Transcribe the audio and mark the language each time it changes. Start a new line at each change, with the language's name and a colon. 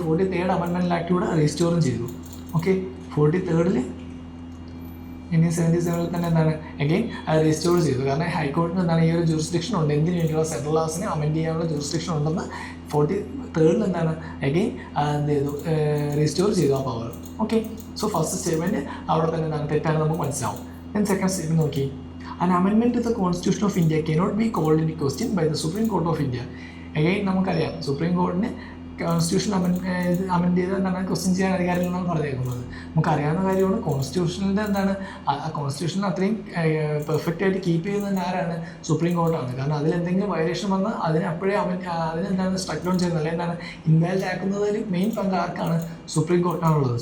Malayalam: 43rd amendment act കൂടെ റീസ്റ്റോറും ചെയ്തു. Okay, 43rd 1977 തന്നെ എന്താണ് അഗെയിൻ അത് റീസ്റ്റോർ ചെയ്തു. കാരണം ഹൈക്കോർട്ടിന് എന്താണ് ഈ ഒരു ജൂറിസ്ഡിക്ഷൻ ഉണ്ട്, എന്തിനു വേണ്ടിയുള്ള സെൻട്രൽ ലോസിനെ അമെൻഡ് ചെയ്യാനുള്ള ജൂറിസ്ഡിക്ഷൻ ഉണ്ടെന്ന് 43rd എന്താണ് അഗെയിൻ എന്ത് ചെയ്തു? റീസ്റ്റോർ ചെയ്തു ആ power. Okay, so first statement അവിടെ തന്നെ എന്താണ് തെറ്റാണെന്ന് നമുക്ക് മനസ്സിലാവും. ദെൻ സെക്കൻഡ് സ്റ്റേറ്റ്മെൻറ്റ് നോക്കി,
English: an amendment to the Constitution of India cannot be called into question by the Supreme Court of India.
Malayalam: Again നമുക്കറിയാം സുപ്രീം കോർട്ടിന് കോൺസ്റ്റിറ്റ്യൂഷൻ അമെൻഡ് ചെയ്ത് എന്താണ് ക്വസ്റ്റ്യൻ ചെയ്യാൻ അധികാരമില്ലെന്നാണ് പറഞ്ഞേക്കുന്നത്. നമുക്കറിയാവുന്ന കാര്യമാണ് കോൺസ്റ്റിറ്റ്യൂഷനിൻ്റെ എന്താണ് കോൺസ്റ്റിറ്റ്യൂഷൻ അത്രയും പെർഫെക്റ്റ് ആയിട്ട് കീപ്പ് ചെയ്യുന്നത് ആരാണ്? സുപ്രീം കോർട്ടാണ്. കാരണം അതിലെന്തെങ്കിലും വയലേഷൻ വന്നാൽ അതിനെ അപ്പോഴേ അതിനെന്താണ് സ്ട്രക്ക് ഡൗൺ ചെയ്യുന്നത്, അല്ലെങ്കിൽ എന്താണ് ഇൻവാലിഡ് ആക്കുന്നതിൽ മെയിൻ പങ്ക് ആർക്കാണ്? സുപ്രീം കോർട്ടിനാണുള്ളത്.